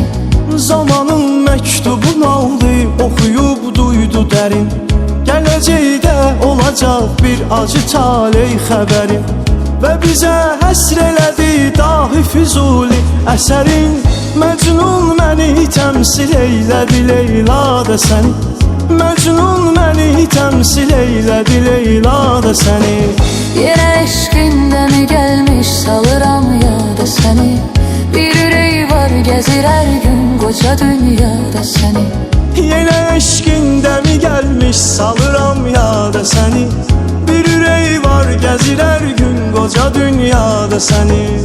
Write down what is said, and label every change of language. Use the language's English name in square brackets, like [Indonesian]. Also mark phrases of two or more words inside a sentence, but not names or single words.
[Azerbaijani] Zamanın məktubun aldı oxuyub duydu dərin. Gələcəkdə olacaq bir acı taley xəbərim. Və bizə həsr elədi dahi Füzuli əsərin. Məcnun məni təmsil eylədi Leyla da səni. Mecnun məni təmsil eylədi Leyla da səni. [Turkish] Yine eşkinde mi gelmiş salıram yada seni. Bir yüreği var gezir her gün koca dünyada seni. Yine eşkinde mi gelmiş salıram [Azerbaijani] yada səni. [Turkish] Bir yüreği var gezir her gün koca [Azerbaijani] dünyada səni.